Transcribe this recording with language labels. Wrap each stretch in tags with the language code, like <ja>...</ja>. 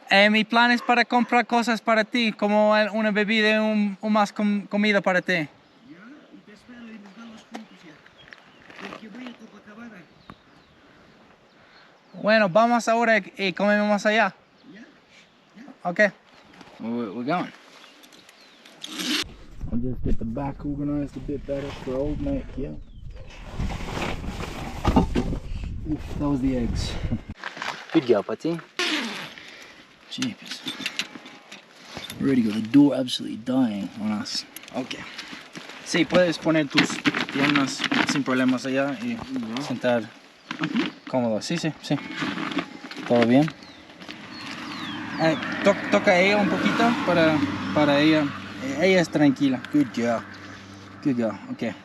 <es>Mi plan es para comprar cosas para ti, como una bebida y más comida para ti. Ya, y te espero y nos vamos juntos ya. Porque voy a Copacabana. Bueno, vamos ahora y comemos allá. ¿Ya?</es> <en>Okay. We're going. I'll just get the back organized a bit better for old mate here. Oof, that was the eggs. Good girl, Patty. Jeepers. Already got the door absolutely dying on us. Okay.</en> <es>Sí, puedes poner tus piernas sin problemas allá y sentar cómodo. Sí. ¿Todo bien? Toca a ella un poquito para ella. Ella es tranquila.</es> <en>Good girl.</en> <es>Ok.</es>